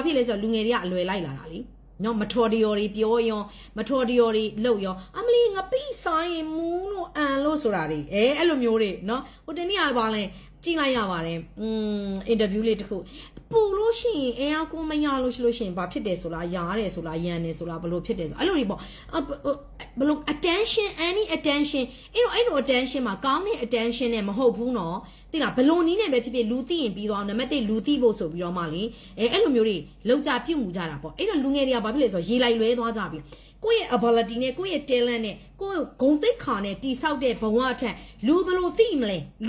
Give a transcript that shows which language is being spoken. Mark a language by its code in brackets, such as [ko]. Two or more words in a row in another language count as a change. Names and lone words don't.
[my] ဖြစ်လဲဆိုတော့လူငယ်တွေကအလွယ်လိုက်လာတာလေနော်မထော်တရော်တွေပြောရောမထော်တရော်တွေလုပ်ရောအမလီငပိဆိုင်ရင်မူးလို့အန်လို့ဆိုတာတွေအဲ့လိုမျိုးတွေနော်ဟိုတနေ့ကပါလဲကြည့်လိုက်ရပါတယ်အင်တာဗျူးလေးတစ်ခုပူလို့ရှိရင်အဲအကူမရလို့ရှိလို့ရှိရင်ဘာဖြစ်တယ်ဆိုလားရားတယ်ဆို လားရန်တယ်ဆိုလားဘလို့ဖြစ်တယ်ဆိုအဲ့လိုတွေပေါ့ဘလို့ [en] attention any attention [my] အဲ့လို attention မှာကောင်းတဲ့ attention နဲ့မဟုတ်ဘူးနော်သိလားဘလို့နီးနဲ့ပဲဖြစ်ဖြစ်လူသိရင်ပြီးသွားနံပါတ်1လူသိဖို့ဆိုပြီးတော့မှလေအဲ့လိုမျိုးတွေလောက်ကြပြုတ်မှုကြ တာပေါ့အဲ့တော့လူငယ်တွေကဘာဖြစ်လဲဆိုတော့ရေလိုက်လွဲသွားကြပြီကိုယ့်ရဲ့ ability နဲ့ကိုယ့်ရဲ့ talent နဲ့ကိုယ့်ဂုဏ်သိက္ခာနဲ့တိဆောက်တဲ့ဘဝအထက်လူဘလို့သိမလဲလူ